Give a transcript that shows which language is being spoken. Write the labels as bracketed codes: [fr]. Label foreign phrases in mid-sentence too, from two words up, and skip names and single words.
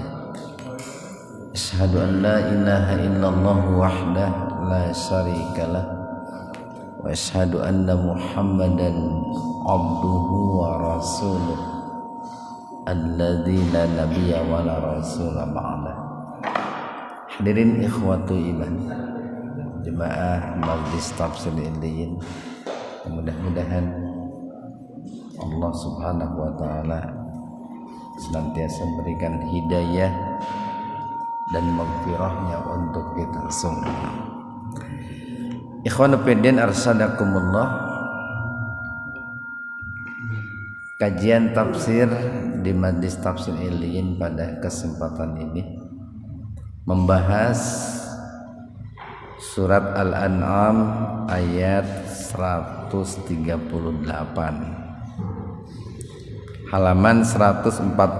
[ar] أشهد أن لا إله إلا الله وحده لا شريك له وأشهد أن محمدا عبده ورسوله الذي لا نبي ولا رسول بعده. [id] Hadirin [ar] إخوة الإيمان, [id] jemaah Majlis Tafsir Illiyin, mudah-mudahan Allah [ar] سبحانه وتعالى [id] senantiasa memberikan hidayah dan maghfirahnya untuk kita semua. [ar] إخوان في الله أرشدكم الله. [id] Kajian tafsir di Majlis Tafsir Illiyin pada kesempatan ini membahas Surat Al-An'am ayat 138, halaman 146.